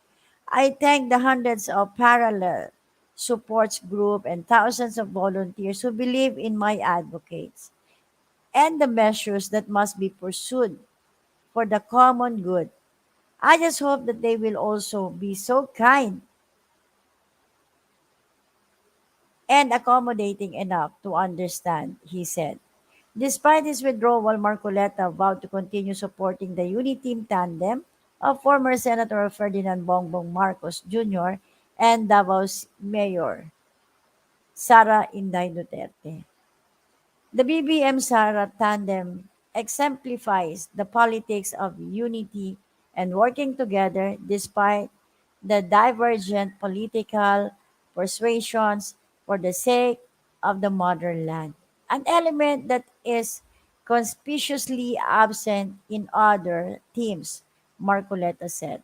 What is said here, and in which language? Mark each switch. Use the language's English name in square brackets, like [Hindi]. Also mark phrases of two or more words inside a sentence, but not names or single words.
[English] I thank the hundreds of parallel supports group and thousands of volunteers who believe in my advocates and the measures that must be pursued for the common good. I just hope that they will also be so kind and accommodating enough to understand, he said. Despite his withdrawal, Marcoleta vowed to continue supporting the Uniteam tandem of former Senator Ferdinand Bongbong Marcos Jr. and Davao's Mayor Sara Inday Duterte. The BBM-Sara tandem exemplifies the politics of unity and working together despite the divergent political persuasions for the sake of the motherland, an element that is conspicuously absent in other teams, Marcoleta said.